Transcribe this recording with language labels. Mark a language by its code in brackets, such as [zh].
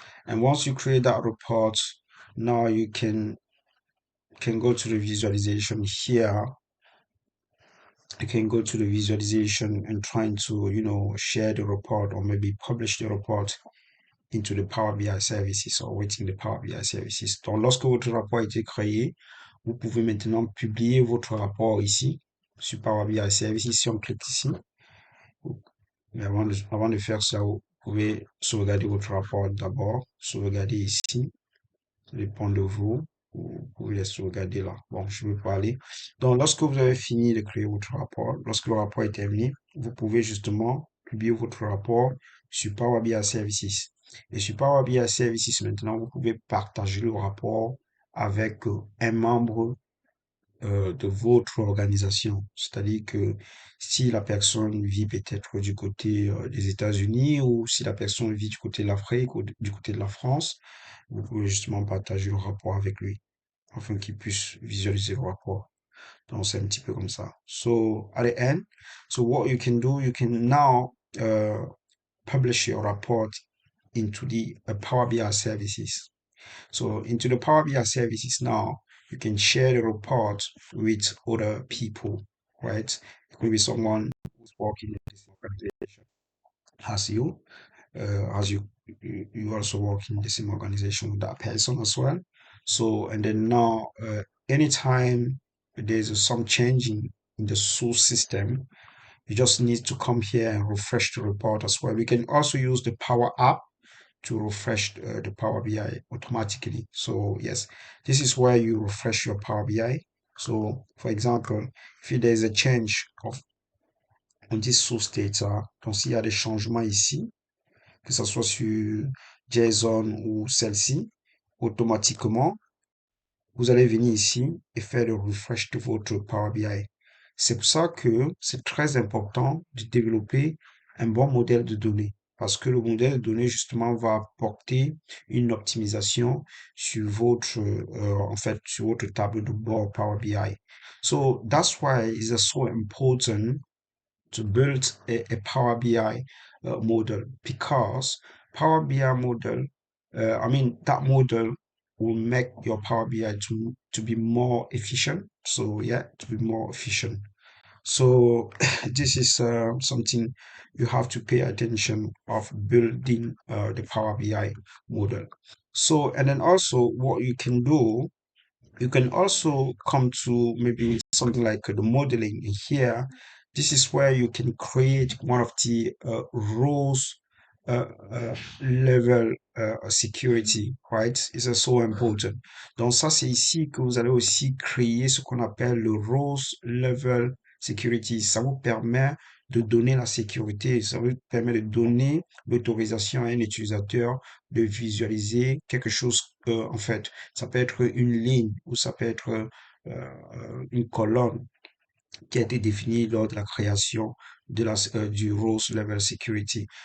[en] And once you create that report, now you can go to the visualization here. You can go to the visualization and trying to, share the report or maybe publish the report into the Power BI services or within the Power BI services. [fr] Donc, lorsque votre rapport a été créé, vous pouvez maintenant publier votre rapport ici sur Power BI services. Si on clique ici, mais avant de faire ça, vous pouvez sauvegarder votre rapport d'abord, sauvegarder ici. Ça dépend de vous. Vous pouvez les sauvegarder là. Bon, je ne veux pas aller. Donc, lorsque vous avez fini de créer votre rapport, lorsque le rapport est terminé, vous pouvez justement publier votre rapport sur Power BI Services. Et sur Power BI Services, maintenant, vous pouvez partager le rapport avec un membre de votre organisation. C'est-à-dire que si la personne vit peut-être du côté des États-Unis ou si la personne vit du côté de l'Afrique ou du côté de la France, vous pouvez justement partager le rapport avec lui afin qu'il puisse visualiser le rapport. Donc, c'est un petit peu comme ça. [en] So, at the end, so what you can do, you can now publish your report into the Power BI services. So into the Power BI services now, you can share the report with other people, right? It could be someone who's working in this organization as you, you also work in the same organization with that person as well. So and then now, anytime there's some changing in the source system, you just need to come here and refresh the report as well. We can also use the Power App to refresh the Power BI automatically. So yes, this is where you refresh your Power BI. So for example, if there's a change of on this source data, [fr] donc s'il y a des changements ici, que ce soit sur Json ou celle-ci, automatiquement, vous allez venir ici et faire le refresh de votre Power BI. C'est pour ça que c'est très important de développer un bon modèle de données parce que le modèle de données justement va apporter une optimisation sur votre en fait sur votre tableau de bord Power BI. [en] So that's why it's so important to build a Power BI model because Power BI model, I mean, that model will make your Power BI to be more efficient. So yeah, to be more efficient. So this is something you have to pay attention of building the Power BI model. So, and then also what you can do, you can also come to maybe something like the modeling here. This is where you can create one of the roles level security, right? It's so important. [fr] Donc ça, c'est ici que vous allez aussi créer ce qu'on appelle le roles level security. Ça vous permet de donner la sécurité. Ça vous permet de donner l'autorisation à un utilisateur de visualiser quelque chose. En fait, ça peut être une ligne ou ça peut être une colonne qui a été défini lors de la création du Rose Level Security.